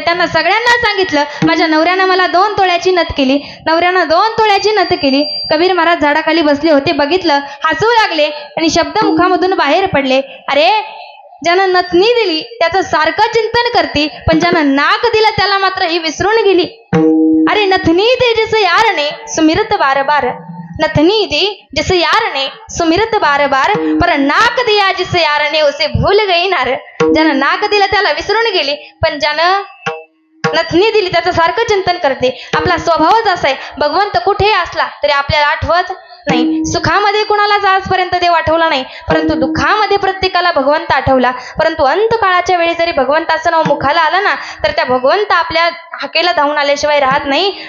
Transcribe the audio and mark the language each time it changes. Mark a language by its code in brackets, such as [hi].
[mr] त्यांना सगळ्यांना सांगितलं, माझ्या नवऱ्यानं मला 2 तोळ्याची नथ केली. नवऱ्यानं 2 तोळ्याची नथ केली. कबीर महाराज झाडाखाली बसले होते, बघितलं, हसू लागले आणि शब्द मुखामधून बाहेर पडले, अरे, ज्यानं नथनी दिली त्याचं सारखं चिंतन करते, पण ज्यानं नाक दिलं त्याला मात्र ही विसरून गेली. [hi] अरे, नथनी दे जिस यार ने सुमिरत बार बार, नथनी दी जिस यार ने सुमिरत बार बार, पर नाक दिया जिस यार ने उसे भूल गई नार. [mr] ज्यानं नाक दिलं त्याला विसरून गेली, पण ज्यानं नथनी दिली त्याचं सारखं चिंतन करते. आपला स्वभावच असा आहे, भगवंत कुठे असला तरी आपल्याला आठवत नाही. सुखामध्ये कुणालाच आजपर्यंत देव आठवला नाही, परंतु दुःखामध्ये प्रत्येकाला भगवंत आठवला. परंतु अंतकाळाच्या वेळी जरी भगवंताचं नाव मुखाला आलं ना, तर त्या भगवंत आपल्या हाकेला धावून आल्याशिवाय राहत नाही.